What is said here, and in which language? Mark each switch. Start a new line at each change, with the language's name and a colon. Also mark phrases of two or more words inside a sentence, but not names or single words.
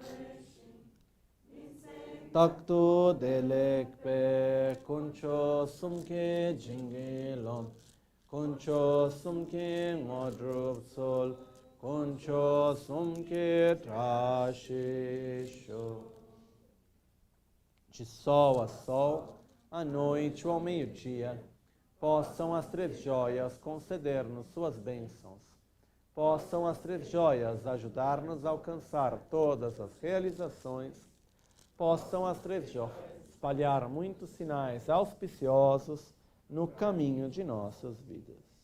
Tibetan: རྟག་ཏུ་ བདེ་ལེགས་པ་ དཀོན་མཆོག་གསུམ་གྱི་ བྱིན་གྱིས་རློབས་ དཀོན་མཆོག་གསུམ་གྱི་ དངོས་གྲུབ་ སྩོལ་ དཀོན་མཆོག་གསུམ་གྱི་ བཀྲ་ཤིས་ཤོག
Portuguese: de sol a sol, à noite ou ao meio-dia, possam as três joias conceder-nos suas bênçãos, possam as três joias ajudar-nos a alcançar todas as realizações, possam as três joias espalhar muitos sinais auspiciosos no caminho de nossas vidas.